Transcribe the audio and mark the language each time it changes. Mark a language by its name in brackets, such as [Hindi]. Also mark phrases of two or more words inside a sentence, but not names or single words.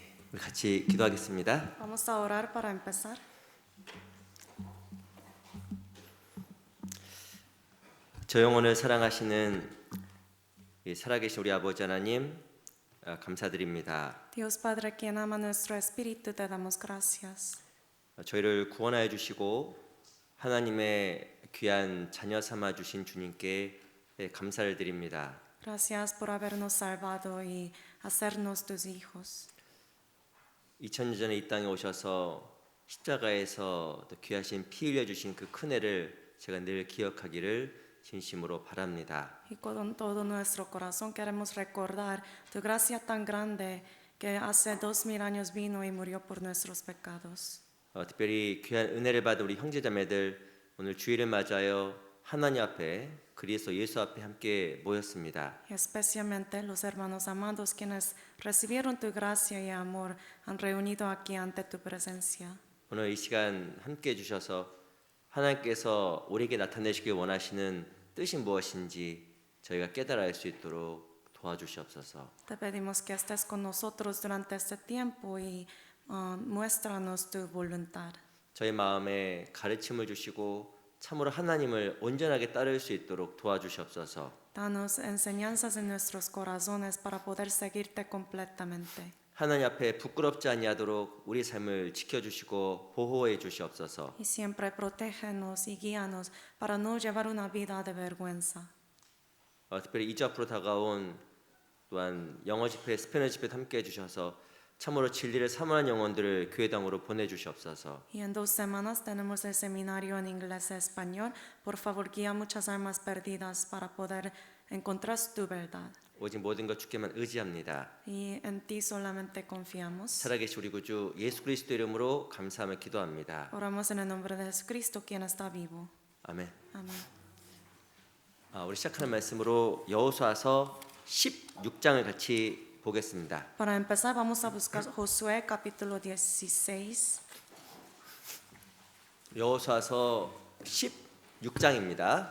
[Korean] 우리 같이 기도하겠습니다. [Spanish] Vamos a orar para empezar. [Korean] 저 영혼을 사랑하시는 이 살아계신 우리 아버지 하나님, 감사드립니다. [Spanish] Dios Padre, quien ama nuestro espíritu, te damos gracias. [Korean] 저희를 구원하여 주시고 하나님의 귀한 자녀 삼아 주신 주님께 감사를 드립니다. [Spanish] Gracias por habernos salvado y hacernos tus hijos. [Korean] 2000년 전에 이 땅에 오셔서 십자가에서 또 귀하신 피 흘려 주신 그 큰 애를 제가 늘 기억하기를 진심으로 바랍니다. [Spanish] Y con todo nuestro corazón queremos recordar tu gracia tan grande que hace 2000 años vino y murió por nuestros pecados. [Korean] 특별히 귀한 은혜를 받은 우리 형제자매들 오늘 주일을 맞아요 하나님 앞에 그리스도 예수 앞에 함께 모였습니다. [Spanish] Y especialmente los hermanos amados quienes recibieron tu gracia y amor han reunido aquí ante tu presencia. [Korean] 오늘 이 시간 함께 해주셔서 하나님께서 우리에게 나타내시길 원하시는 뜻이 무엇인지 저희가 깨달아 알 수 있도록 도와주시옵소서. [Spanish] Te pedimos que estés con nosotros durante este tiempo y muéstranos tu voluntad. [Korean] 저희 마음에 가르침을 주시고 참으로 하나님을 온전하게 따를 수 있도록 도와주시옵소서. [Spanish] Danos enseñanzas en nuestros corazones para poder seguirte completamente. [Korean] 하나님 앞에 부끄럽지 아니하도록 우리 삶을 지켜주시고 보호해 주시옵소서. [Spanish] Y siempre protégenos y guíanos para no llevar una vida de vergüenza. [Korean] 특별히 이주 앞으로 다가온 또한 영어 집회, 스페인어 집회도 함께 해주셔서 참으로 진리를 사모하는 영혼들을 교회당으로 보내주시옵소서. [Spanish] Y en 2 semanas tenemos el seminario en inglés y español. Por favor, guía muchas almas perdidas para poder encontrar tu verdad. [Korean] 오직 모든 것 주께만 의지합니다. [Spanish] Y en ti solamente confiamos. [Korean] 살아계신 우리 구주 예수 그리스도 이름으로 감사하며 기도합니다. [Spanish] Oramos en el nombre de Jesucristo, quien está vivo. [Korean] 아멘. [Spanish] Amén. [Korean] 우리 시작하는 말씀으로 여호수아서 16장을 같이 보겠습니다. [Spanish] Para empezar, vamos a buscar Josué capítulo 16. [Korean] 여호수아서 16장입니다.